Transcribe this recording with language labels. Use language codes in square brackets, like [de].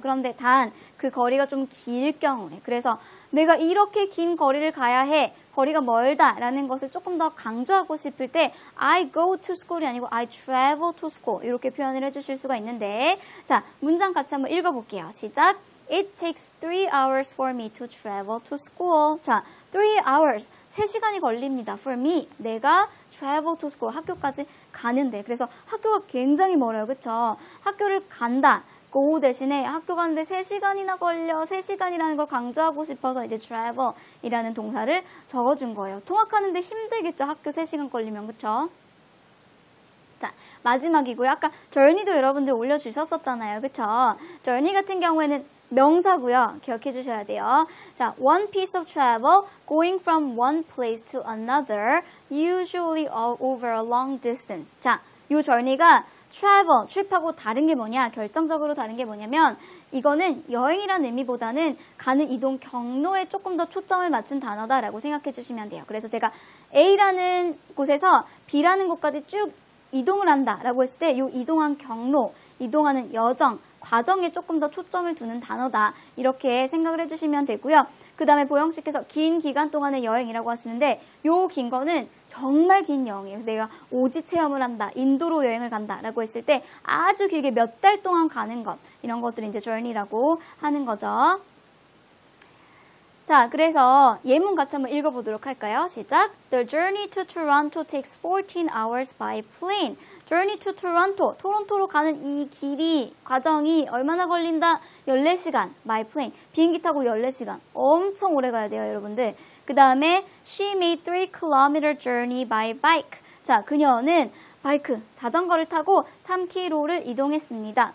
[ko] 그런데 단 그 거리가 좀 길 경우에 그래서 내가 이렇게 긴 거리를 가야 해. 거리가 멀다 라는 것을 조금 더 강조하고 싶을 때 [en] I go to school [ko] 이 아니고 [en] I travel to school [ko] 이렇게 표현을 해주실 수가 있는데 자, 문장 같이 한번 읽어볼게요. 시작. [en] It takes 3 hours for me to travel to school. [ko] 자, 3 hours, 3시간이 걸립니다. [en] For me, [ko] 내가 [en] travel to school, [ko] 학교까지 가는데. 그래서 학교가 굉장히 멀어요. 그쵸? 학교를 간다. go 대신에 학교 가는데 3시간이나 걸려. 3시간이라는 걸 강조하고 싶어서 이제 travel이라는 동사를 적어준 거예요. 통학하는데 힘들겠죠? 학교 3시간 걸리면. 그쵸? 자, 마지막이고요. 아까 journey도 여러분들 올려주셨었잖아요. 그쵸? journey 같은 경우에는 명사고요. 기억해 주셔야 돼요. [en] 자, one piece of travel going from one place to another, usually all over a long distance. [ko] 자, 이 journey가 travel, trip하고 다른 게 뭐냐? 결정적으로 다른 게 뭐냐면 이거는 여행이라는 의미보다는 가는 이동 경로에 조금 더 초점을 맞춘 단어다라고 생각해 주시면 돼요. 그래서 제가 A라는 곳에서 B라는 곳까지 쭉 이동을 한다라고 했을 때 이 이동한 경로, 이동하는 여정, 과정에 조금 더 초점을 두는 단어다. 이렇게 생각을 해주시면 되고요. 그 다음에 보영씨께서 긴 기간 동안의 여행이라고 하시는데 요 긴 거는 정말 긴 여행이에요. 그래서 내가 오지 체험을 한다. 인도로 여행을 간다. 라고 했을 때 아주 길게 몇 달 동안 가는 것. 이런 것들이 이제 journey라고 하는 거죠. 자, 그래서 예문 같이 한번 읽어보도록 할까요? 시작. [en] The journey to Toronto takes 14 hours by plane. Journey to Toronto. [ko] 토론토로 가는 이 길이, 과정이 얼마나 걸린다? 14시간 [en] by plane. [ko] 비행기 타고 14시간. 엄청 오래 가야 돼요, 여러분들. 그 다음에 [en] She made 3 kilometer journey by bike. [ko] 자, 그녀는 바이크, 자전거를 타고 3km를 이동했습니다.